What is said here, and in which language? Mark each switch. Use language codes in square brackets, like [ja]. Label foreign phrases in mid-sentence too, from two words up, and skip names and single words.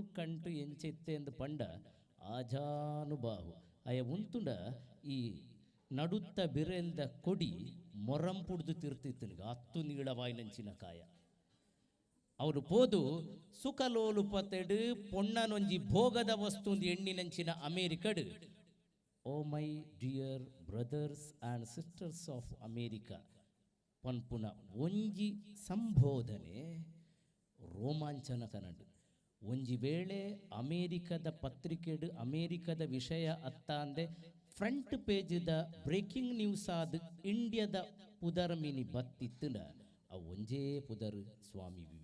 [tcy] ಕಂಟು ಎಂಚೆತ್ತೆ ಎಂದು ಪಂಡ ಆಜಾನುಬಾಹು ಅಯ ಉಂತುಂಡ ಈ ನಡುತ್ತ ಬಿರೆಲ್ದ ಕೊಡಿ ಮೊರಂಪುಡ್ದು ತಿರ್ತಿತ್ತನಿಗ ಹತ್ತು ನೀಳವಾಯಿನಂಚಿನ ಕಾಯ ಅವರು ಪೋದು ಸುಖಲೋಲುಪತೆಡು ಪೊಣ್ಣನೊಂಜಿ ಭೋಗದ ವಸ್ತುಂದು ಎಣ್ಣಿನಂಚಿನ ಅಮೇರಿಕಡು [en] O my dear brothers and sisters of America [tcy] ಪನ್ಪುನ ಒಂಜಿ ಸಂಬೋಧನೆ ರೋಮಾಂಚನಕನಡು ಒಂಜಿ ವೇಳೆ ಅಮೇರಿಕದ ಪತ್ರಿಕೆಡು ಅಮೇರಿಕದ ವಿಷಯ ಅತ್ತ ಅಂದೆ ಫ್ರಂಟ್ ಪೇಜ್ದ [en] breaking news [tcy] ಆದ ಇಂಡಿಯಾದ ಪುದರ್ ಮಿನಿ ಬತ್ತಿತ್ತುನ ಆ ಒಂಜೇ ಪುದರ್ ಸ್ವಾಮಿ